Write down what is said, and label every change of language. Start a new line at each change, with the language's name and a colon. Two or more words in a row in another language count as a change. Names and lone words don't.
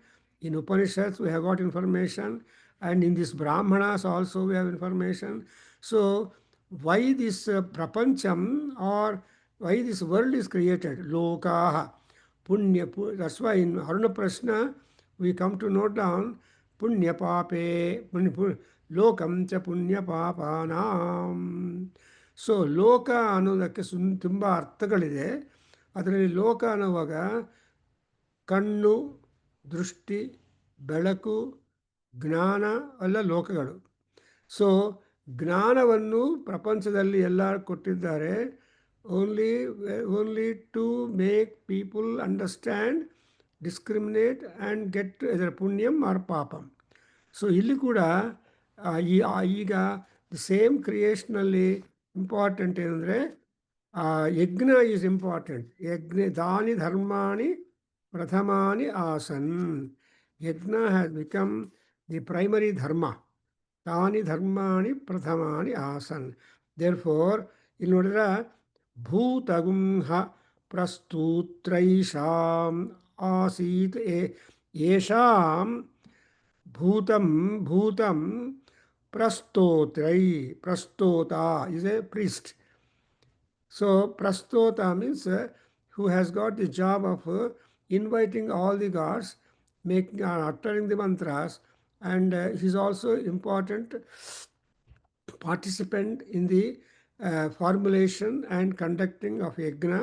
English: In Upanishads, we have got information, and in this Brahmanas also we have information. So, why this prapancham, or why this world is created? Lokaha, that's why in Aruna Prashna we come to note down
Sanskrit: punya pape, lokam cha punya papanam.
Kannada: ಸೊ ಲೋಕ ಅನ್ನೋದಕ್ಕೆ ತುಂಬ ಅರ್ಥಗಳಿದೆ. ಅದರಲ್ಲಿ ಲೋಕ ಅನ್ನುವಾಗ ಕಣ್ಣು, ದೃಷ್ಟಿ, ಬೆಳಕು, ಜ್ಞಾನ ಎಲ್ಲ ಲೋಕಗಳು. ಸೊ ಜ್ಞಾನವನ್ನು ಪ್ರಪಂಚದಲ್ಲಿ ಎಲ್ಲ ಕೊಟ್ಟಿದ್ದಾರೆ.
English: only only to make people understand, discriminate and get ಇದರ ಪುಣ್ಯಂ ಆರ್ ಪಾಪಂ.
Kannada: ಸೊ ಇಲ್ಲಿ ಕೂಡ ಈಗ
English: the same creation important
Kannada: ಏನಂದರೆ
English: yajna is important.
Sanskrit: ಯಜ್ಞ ದಾನಿ ಧರ್ಮಾಣಿ ಪ್ರಥಮಾನಿ ಆಸನ್.
English: yajna has become the primary dharma.
Sanskrit: ತಾನಿ ಧರ್ಮಾಣಿ ಪ್ರಥಮಾನಿ ಆಸನ್.
English: there for
Kannada: ಇಲ್ಲಿ ನೋಡಿದ್ರೆ
Sanskrit: ಭೂತಗುಂಹ ಪ್ರಸ್ತೂತ್ರೈಷಾಂ ಆಸೀತ್ ಯೇಷಾಂ ಭೂತಂ ಭೂತಂ
English: prastota is a priest. So prastota means who has got the job of inviting all the gods, making uttering the mantras, and he is also important participant in the formulation and conducting of yajna.